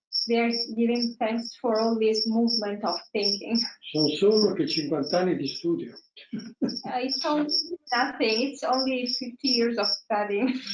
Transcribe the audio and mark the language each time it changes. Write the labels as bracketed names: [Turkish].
[English] They are giving thanks for all this movement of thinking. [Italian] Sono solo che 50 anni di studio. [English] It's only nothing, it's only 50 years of studying.